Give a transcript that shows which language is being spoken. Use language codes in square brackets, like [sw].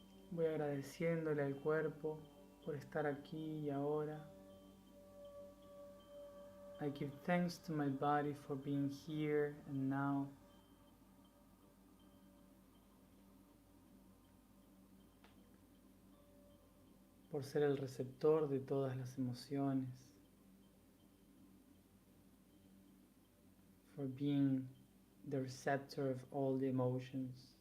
[es] Voy agradeciéndole al cuerpo por estar aquí y ahora. [en] I give thanks to my body for being here and now. [es] Por ser el receptor de todas las emociones. [en] For being the receptor of all the emotions.